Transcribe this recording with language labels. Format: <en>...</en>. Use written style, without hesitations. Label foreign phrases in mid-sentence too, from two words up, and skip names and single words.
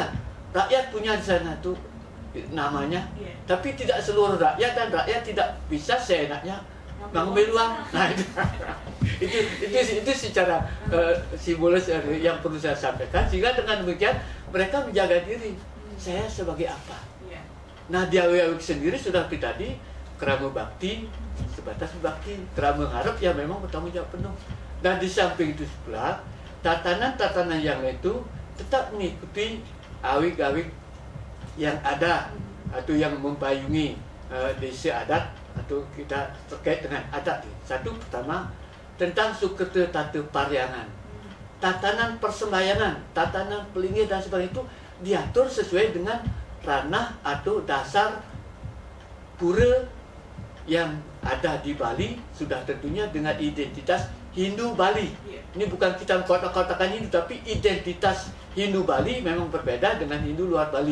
<id>Rakyat punya di sana tuh namanya, tapi tidak seluruh rakyat, dan rakyat tidak bisa seenaknya mengambil uang. Nah, itu secara simbolis yang perlu saya sampaikan, sehingga dengan demikian mereka menjaga diri. Saya sebagai apa? Nah, di awik-awik sendiri sudah tadi keramu bakti, sebatas bakti, keramu ngarep ya memang bertanggung jawab penuh. Dan di samping itu pula tatanan-tatanan yang itu tetap mengikuti awik-awik yang ada atau yang membayungi desa adat atau kita terkait dengan adat. Satu, pertama tentang Sukerta Tata Paryangan, tatanan persembahyangan, tatanan pelinggih dan sebagainya itu diatur sesuai dengan ranah atau dasar pura yang ada di Bali, sudah tentunya dengan identitas Hindu Bali. Ini bukan kita kotak-kotakan Hindu, tapi identitas Hindu Bali memang berbeda dengan Hindu luar Bali.</id>